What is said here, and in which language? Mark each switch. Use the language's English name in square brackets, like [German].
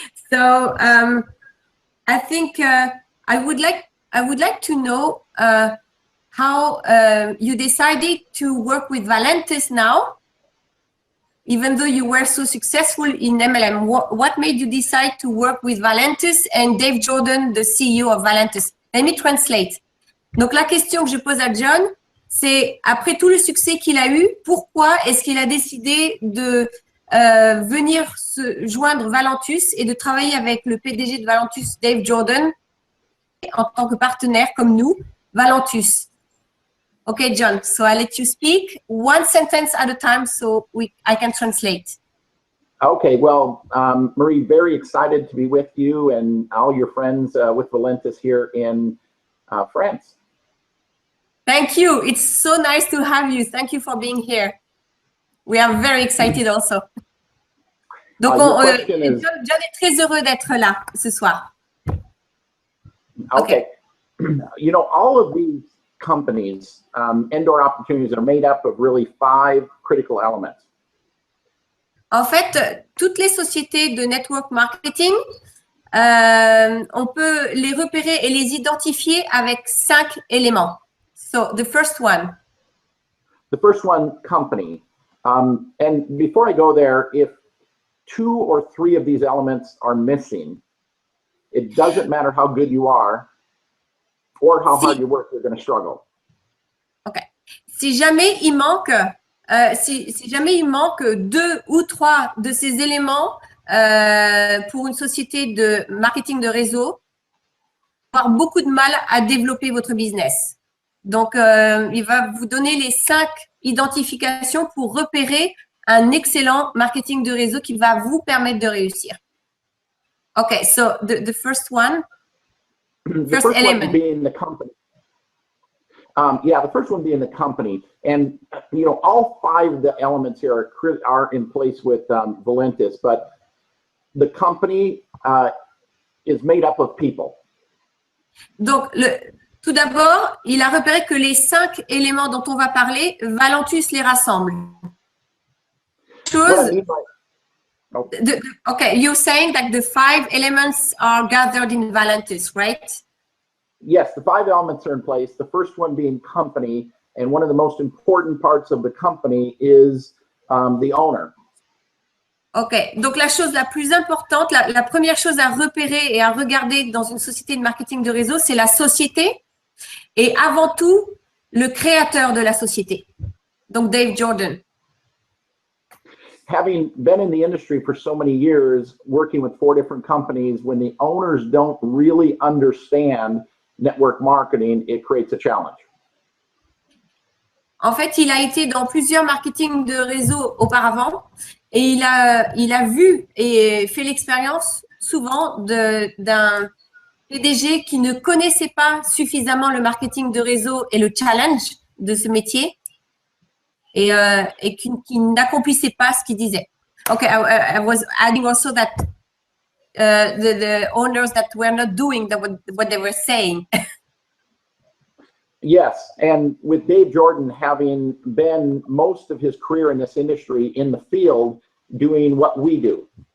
[English] So I think I would like to know how you decided to work with Valentus now, even though you were so successful in MLM. What made you decide to work with Valentus and Dave Jordan, the CEO of Valentus? Let me translate. [French] Donc la question que je pose à John, c'est après tout le succès qu'il a eu, pourquoi est-ce qu'il a décidé de venir se joindre Valentus et de travailler avec le PDG de Valentus, Dave Jordan, en tant que partenaire comme nous, Valentus. [English] Okay, John, so I let you speak one sentence at a time so I can translate. Okay, well, Marie, very excited to be with you and all your friends with Valentus here in France. Thank you. It's so nice to have you. Thank you for being here. We are very excited also. [French] Donc, John est très heureux d'être là ce soir. [English] Okay. You know, all of these companies, Endor Opportunities, are made up of really 5 critical elements. [French] En fait, toutes les sociétés de network marketing, on peut les repérer et les identifier avec 5 éléments. [English] So the first one. The first one, company. And before I go there, if 2 or 3 of these elements are missing, it doesn't matter how good you are or how hard you work, you're going to struggle. Okay. [French] Si jamais il manque, si jamais il manque 2 ou 3 de ces éléments pour une société de marketing de réseau, vous allez avoir beaucoup de mal à développer votre business. Donc, il va vous donner les 5 identifications pour repérer un excellent marketing de réseau qui va vous permettre de réussir. [English] Okay, so the first one, first element. One being the company. The first one being the company. And, you know, all 5 of the elements here are in place with Valentus, but the company is made up of people. [French] Donc, tout d'abord, il a repéré que les 5 éléments dont on va parler, Valentus les rassemble. [English] What I mean by, oh, Okay, you're saying that the 5 elements are gathered in Valentus, right? yes, the 5 elements are in place. The first one being company, and one of the most important parts of the company is the owner. [French] Ok, donc la chose la plus importante, la première chose à repérer et à regarder dans une société de marketing de réseau, c'est la société et avant tout, le créateur de la société. Donc Dave Jordan. [English] Having been in the industry for so many years, working with 4 different companies, when the owners don't really understand network marketing, it creates a challenge. [French] En fait, il a été dans plusieurs marketing de réseau auparavant et il a vu et fait l'expérience souvent d'un PDG qui ne connaissait pas suffisamment le marketing de réseau et le challenge de ce métier et qui n'accomplissait pas ce qu'il disait. [English] Okay, I was adding also that the owners that were not doing what they were saying. Yes, and with Dave Jordan having been most of his career in this industry in the field doing what we do.